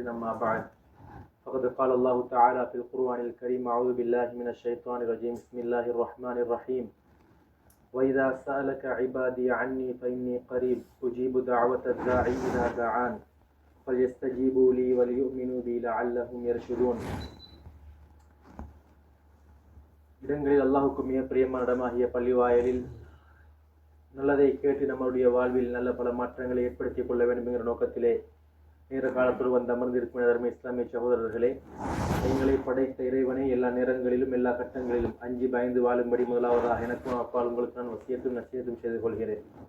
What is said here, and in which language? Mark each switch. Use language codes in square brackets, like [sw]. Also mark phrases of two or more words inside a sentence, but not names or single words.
[ar] أما بعد فقد قال الله تعالى في القرآن الكريم: أعوذ بالله من الشيطان الرجيم. بسم الله الرحمن الرحيم. وإذا سألك عبادي عني فإني قريب أجيب دعوة الداعي إذا دعان فليستجيبوا لي وليؤمنوا بي لعلهم يرشدون. [ta] இடங்களில் அல்லாஹுக்கு மிக பிரியமான இடமாகிய பள்ளிவாயலில் நல்லதை கேட்டு நம்முடைய வாழ்வில் நல்ல பல மாற்றங்களை ஏற்படுத்திக் கொள்ள வேண்டும் என்கிற நோக்கத்திலே நேர காலத்தோடு வந்து அமர்ந்திருக்கும் தர்ம இஸ்லாமிய சகோதரர்களே, எங்களை படைத்த இறைவனை எல்லா நேரங்களிலும் எல்லா கட்டங்களிலும் அஞ்சி பயந்து வாழும்படி முதலாவதாக எனக்கும் அப்பால் உங்களுக்கு நான் வசியத்தும் நசியத்தும் செய்து கொள்கிறேன்.